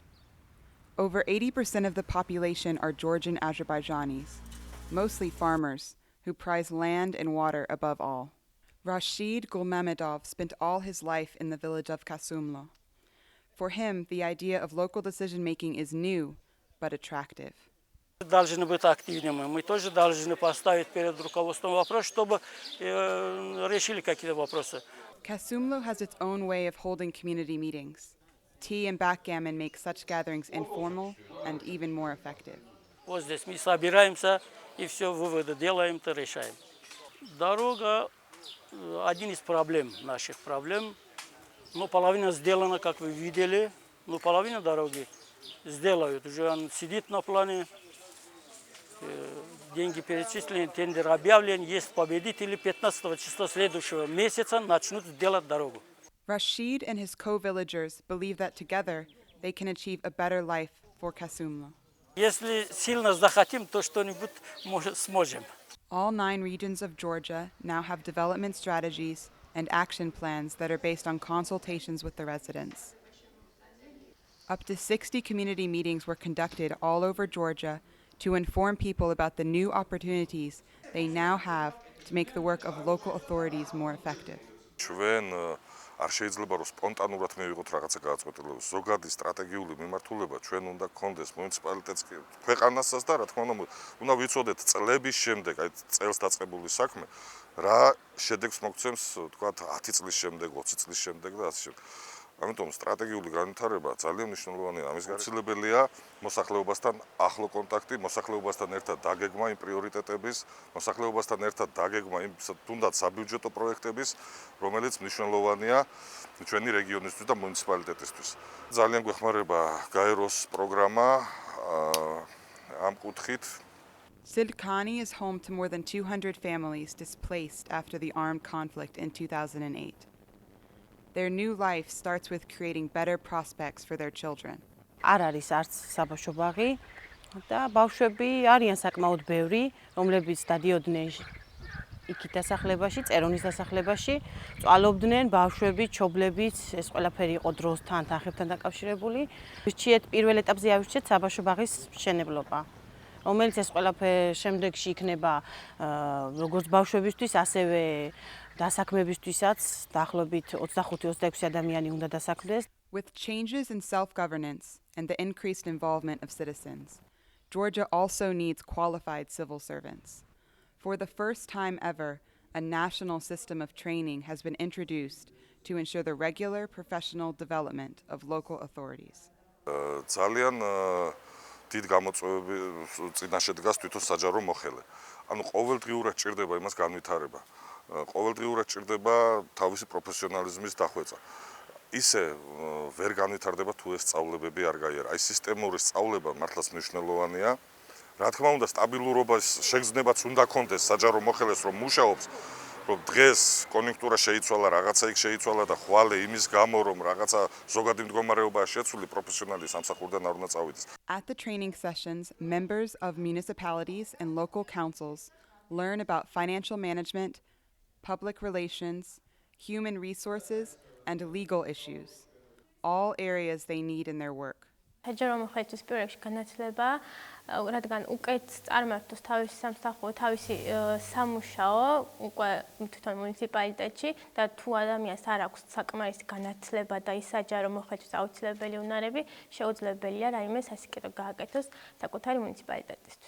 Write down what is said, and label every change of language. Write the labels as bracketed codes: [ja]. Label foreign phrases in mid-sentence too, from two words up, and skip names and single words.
[en] Over 80% of the population are Georgian Azerbaijanis, mostly farmers who prize land and water above all. Rashid Gulmamedov spent all his life in the village of Kasumlo. For him, the idea of local decision-making is new, but attractive. [ru] Должны быть активными. Мы тоже должны поставить перед руководством вопрос, чтобы решили какие-то вопросы. [en] Kasumlo has its own way of holding community meetings. Tea and backgammon make such gatherings informal and even more effective. [ru] Вот здесь мы собираемся и все выводы делаем, то решаем. Дорога один из проблем, наших проблем. Ну, половина сделана, как вы видели, но половина дороги сделают. Уже он сидит на плане, деньги перечислены, тендер объявлен, есть победители. 15 числа следующего месяца начнут делать дорогу. [en] Rashid and his co-villagers believe that together they can achieve a better life for Kasumla. [ru] Если сильно захотим, то что-нибудь сможем. [en] All 9 regions of Georgia now have development strategies and action plans that are based on consultations with the residents. Up to 60 community meetings were conducted all over Georgia to inform people about the new opportunities they now have to make the work of local authorities more effective. [ka] ჩვენ არ შეიძლება რომ სპონტანურად მივიღოთ რაღაცა გადაწყვეტილება. ზოგადი სტრატეგიული მიმართულება ჩვენ უნდა გქონდეს მუნიციპალიტეტს, ქვეყანასაც და რა თქმა უნდა უნდა ვიცოდეთ წლების შემდეგ, აი წელს დაწყებული საქმე, რა შედეგს მოგცემს, თქვათ 10 წლის შემდეგ, 20 წლის შემდეგ და ასე შემდეგ. ამიტომ სტრატეგიული განვითარება ძალიან მნიშვნელოვანია. ამის გაცილებელია მოსახლეობასთან ახლო კონტაქტი, მოსახლეობასთან ერთად დაგეგმა იმ პრიორიტეტების, მოსახლეობასთან ერთად დაგეგმა იმ თუნდაც საბიუჯეტო პროექტების, რომელიც მნიშვნელოვანია ჩვენი რეგიონისთვის და მუნიციპალიტეტისთვის. ძალიან გვეხმარება გაეროს პროგრამა ამ კუთხით. [en] Silkhani is home to more than 200 families displaced after the armed conflict in 2008. Their new life starts with creating better prospects for their children. [ka] არ არის არც საბავშვო ბაღი და ბავშვები არიან საკმაოდ ბევრი, რომლებიც დადიოდნენ იქით დასახლებაში, წერონის დასახლებაში, წვალობდნენ ბავშვები, ჩობლებიც, ეს ყველაფერი იყო დროსთან, თანხებთან დაკავშირებული. ვირჩიეთ პირველ ეტაპზე ავირჩიეთ საბავშვო ბაღის მშენებლობა, რომელიც ეს ყველაფერი შემდეგში იქნება როგორც ბავშვებისთვის, ასევე დასაქმებისთვისაც დაახლოებით 25-26 ადამიანი უნდა დასაქმდეს. [en] With changes in self-governance and the increased involvement of citizens, Georgia also needs qualified civil servants. For the first time ever, a national system of training has been introduced to ensure the regular professional development of local authorities. [ka] ძალიან დიდ გამოწვევების წინაშე დგას თვითონ საჯარო მოხელე. ანუ ყოველდღიურად ჭირდება იმას განვითარება. ყოველდღიურად ჭირდება თავისი პროფესიონალიზმის დახვეწა. ისე ვერ განვითარდება თუ ეს სწავლებები არ გაიარა. აი სისტემური სწავლება მართლაც მნიშვნელოვანია. რა თქმა უნდა, სტაბილურობას შეგრძნებაც უნდა კონდეს საჯარო მოხელეს, რომ მუშაობს, რომ დღეს კონიუნქტურა შეიცვალა, რაღაცა იქ შეიცვალა და ხვალე იმის გამო, რომ რაღაცა ზოგადი მდგომარეობაა შეცვლილი, პროფესიონალი სამსახურიდან არ უნდა წავიდეს. [en] At the training sessions, members of municipalities and local councils learn about financial management, public relations, human resources, and legal issues, all areas they need in their work. [ka] საჯარო მოხელეების პროექტში განათლება, რადგან უკეთ წარმართოს თავისი სამსახური, თავისი სამუშაო უკვე თვითონ მუნიციპალიტეტში და თუ ადამიანს არ აქვს საკმარისი განათლება და ის საჯარო მოხელეთვის აუცილებელი უნარები, შეუძლებელია რაიმე სასიკეთო გააკეთოს საკუთარი მუნიციპალიტეტისთვის.